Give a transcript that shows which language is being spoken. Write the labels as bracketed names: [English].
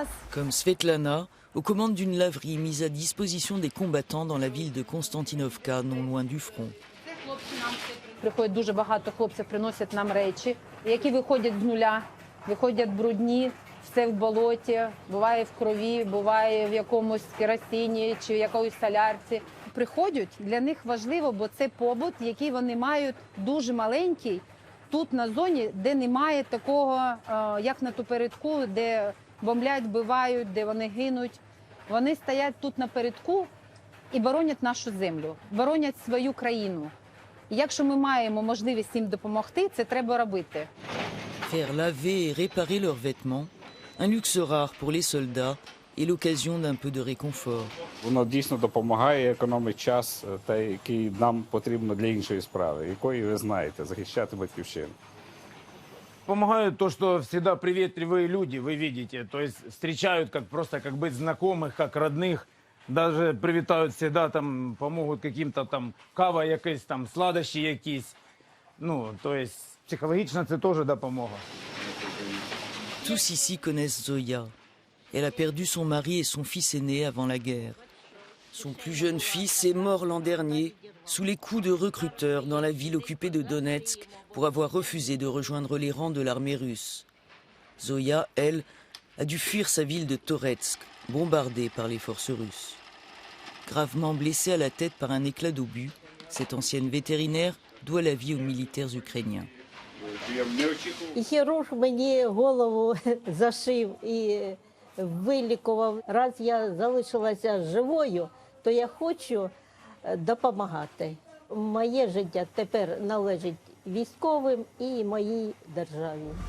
[French] Comme Svetlana, aux commandes d'une laverie mise à disposition des combattants dans la ville de Konstantinovka, non loin du front. [Ukrainian] Приходить дуже багато хлопців, приносять нам речі, які виходять з нуля, виходять брудні, все в болоті, буває в крові, буває в якомусь керосині чи в якоїсь солярці. Приходять, для них важливо, бо це побут, який вони мають дуже маленький, тут на зоні, де немає такого, як на передку, де бомблять, вбивають, де вони гинуть. Вони стоять тут на передку і боронять нашу землю, боронять свою країну. Якщо ми маємо можливість їм допомогти, це треба робити. Faire laver et réparer leurs vêtements, un luxe rare pour les soldats et l'occasion d'un peu de réconfort. Воно дійсно допомагає, економить час, який нам потрібно для іншої справи, якої ви знаєте, захищати батьківщину. [Russian] Помогают то, что всегда приветливые люди, вы видите, то есть встречают как просто как быть знакомых, как родных. Даже привітають всегда, там, помогут каким-то там [Ukrainian] кава якась, [Russian] там, сладощі якісь. [Ukrainian] Ну, [Russian] то есть, [Ukrainian] психологично це теж допомога. [French] Tous ici connaissent Zoya. Elle a perdu son mari et son fils aîné avant la guerre. Son plus jeune fils est mort l'an dernier sous les coups de recruteurs dans la ville occupée de Donetsk pour avoir refusé de rejoindre les rangs de l'armée russe. Zoya, elle, a dû fuir sa ville de Toretsk, bombardée par les forces russes. Gravement blessée à la tête par un éclat d'obus, cette ancienne vétérinaire doit la vie aux militaires ukrainiens. [Ukrainian] Хірург мені голову зашив і вилікував. Раз я залишилася живою, то я хочу допомагати. Моє життя тепер належить військовим і моїй державі.